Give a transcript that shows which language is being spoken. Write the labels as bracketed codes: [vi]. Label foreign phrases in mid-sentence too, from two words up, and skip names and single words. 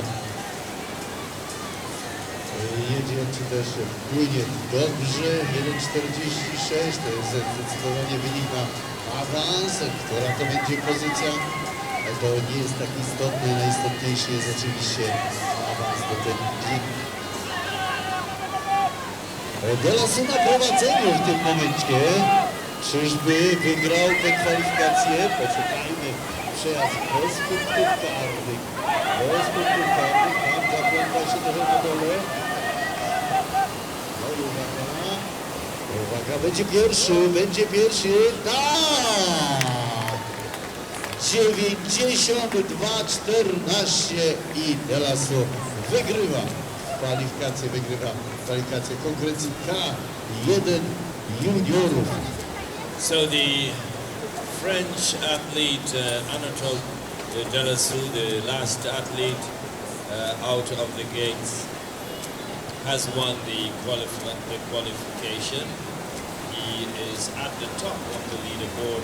[pl] Jedzie, czy też płynie dobrze, 1,46, to jest zdecydowanie wynik na awans, która to będzie pozycja. To nie jest tak istotne, najistotniejszy jest oczywiście awans do tej ligi. De la Sour na prowadzeniu w tym momencie. Czyżby wygrał tę kwalifikację? Poczekajmy. Przejazd bez punktów karnych. Bez punktów karnych. Tam zagląda się trochę na dole. No i uwaga, będzie pierwszy. Tak! 92-14 i de la Sour wygrywa kwalifikację konkurencji K1 juniorów. [en] So the French athlete Anatole de la Sour, the last athlete out of the gates, has won the qualification. He he is at the top of the leaderboard.